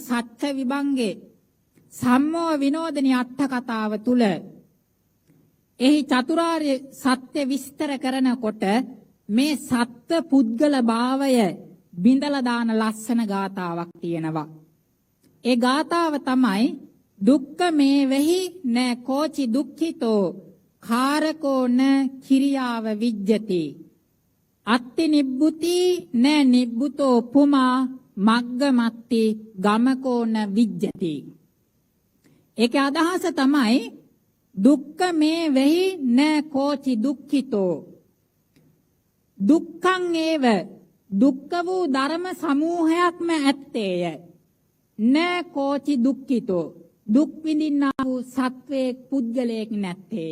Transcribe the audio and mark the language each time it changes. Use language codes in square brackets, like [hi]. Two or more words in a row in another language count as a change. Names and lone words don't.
[si] සත්‍ය විභංගේ සම්මෝහ විනෝදනී අට කතාව තුල එහි චතුරාර්ය සත්‍ය විස්තර කරනකොට මේ සත්ත්ව පුද්ගල භාවය බිඳලා දාන ලස්සන ගාතාවක් තියෙනවා. ඒ ගාතාව තමයි [pi] දුක්ඛ මේ වෙහි න කෝචි දුක්ඛිතෝ කාරකෝ න කිරියාව විජ්ජති අත්ති නිබ්බුති න නිබ්බුතෝ පුමා මග්ගමත්ති ගමකෝ න විජ්ජති. [si] ඒකේ අදහස තමයි [pi] දුක්ඛ මේ වෙහි න කෝචි දුක්ඛිතෝ දුක්ඛං ඒව [si] දුක්ඛ වූ ධර්ම සමූහයක්ම ඇත්තේය. [pi] න කෝචි දුක්ඛිතෝ [si] දුක් විඳින්නා වූ සත්වයේ පුද්ගලයෙක් නැත්තේය.